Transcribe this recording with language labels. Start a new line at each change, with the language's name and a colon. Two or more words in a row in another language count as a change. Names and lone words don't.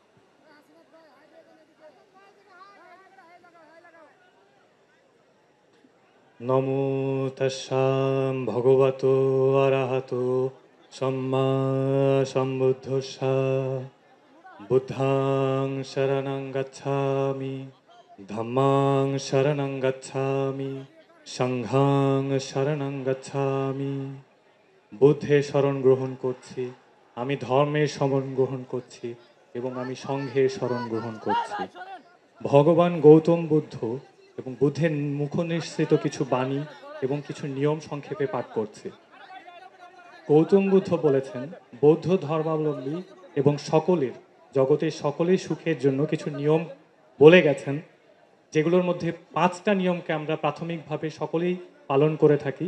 Pali: নমো তস্যাম ভগবতো অরহতো সম্মা সম্বুদ্ধস্যা। বুদ্ধাং শরণং গচ্ছামি, ধম্মাং শরণং গচ্ছামি, সংঘাং শরণং গচ্ছামি।
Bangla: বুদ্ধের শরণ গ্রহণ করছি, আমি ধর্মের শরণ গ্রহণ করছি এবং আমি সংঘের শরণ গ্রহণ করছি। ভগবান গৌতম বুদ্ধ এবং বুদ্ধের মুখনিঃসৃত কিছু বাণী এবং কিছু নিয়ম সংক্ষেপে পাঠ করছে। গৌতম বুদ্ধ বলেছেন, বৌদ্ধ ধর্মাবলম্বী এবং সকলের, জগতের সকলের সুখের জন্য কিছু নিয়ম বলে গেছেন, যেগুলোর মধ্যে 5টা নিয়মকে আমরা প্রাথমিকভাবে সকলেই পালন করে থাকি।